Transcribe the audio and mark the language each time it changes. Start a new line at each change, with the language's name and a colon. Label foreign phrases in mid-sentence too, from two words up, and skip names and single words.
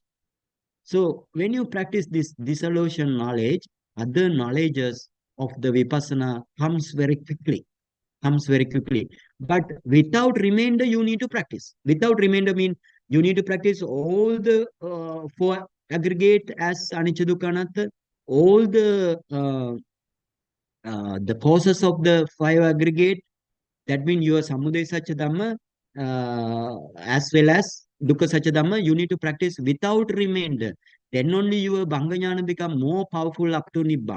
English: So when you practice this dissolution knowledge, other knowledges of the Vipassana comes very quickly. But without remainder, you need to practice. Without remainder mean you need to practice all the four aggregate as
Pali: anicca, dukkha, anatta,
English: all the causes of the five aggregate. That means your
Pali: Samudaya Satya Dhamma
English: as well as
Pali: Dukkha Satya Dhamma,
English: you need to practice without remainder. Then only your
Pali: Bhanga Jnana
English: become more powerful up to Nibbana.